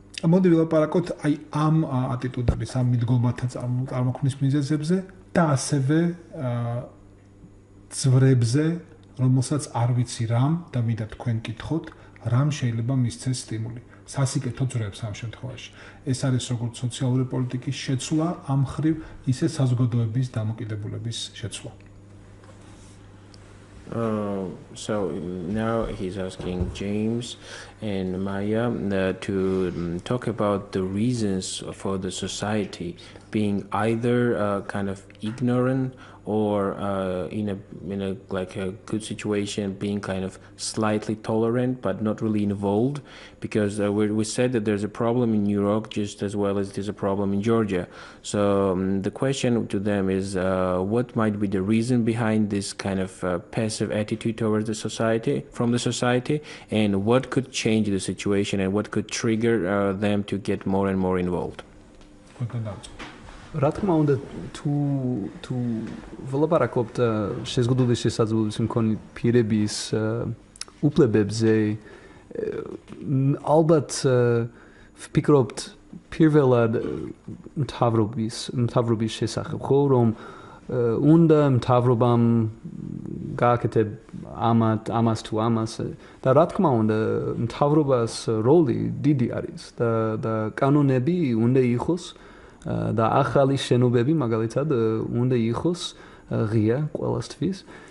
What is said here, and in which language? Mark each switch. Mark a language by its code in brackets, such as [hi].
[ka] მოდი ვილაპარაკოთ აი ამ ატიტუდების, ამ მიდგომათა წარმოქმნის მიზეზებზე და ასევე ძვრებზე, რომელსაც არ ვიცი რამ და მინდა თქვენ კითხოთ, რამ შეიძლება მისცეს სტიმული. სასიკეთო ძვრებს ამ შემთხვევაში. ეს არის როგორც სოციალური პოლიტიკის შეცვლა ამ ხრივ, ისე საზოგადოების დამოკიდებულების შეცვლა. [en] So now he's asking James and Maya to talk about the reasons for the society being either kind of ignorant or in a like a good situation being kind of slightly tolerant but not really involved, because we said that there's a problem in New York just as well as there's a problem in Georgia. So the question to them is what might be the reason behind this kind of passive attitude towards the society, from the society, and what could change the situation and what could trigger them to get more and more involved. [ka] რა თქმა უნდა თუ ველაპარაკობთ შეზღუდული შესაძლებლობის მქონე პირების უფლებებზე, ალბათ ვფიქრობთ პირველად მთავრობის შესახებ, ხო, რომ უნდა მთავრობამ გააკეთებ ამას თუ ამას და რა თქმა უნდა მთავრობას როლი დიდი არის და კანონები უნდა იყოს და ახალი შენობები მაგალითად უნდა იყოს ღია ყველასთვის,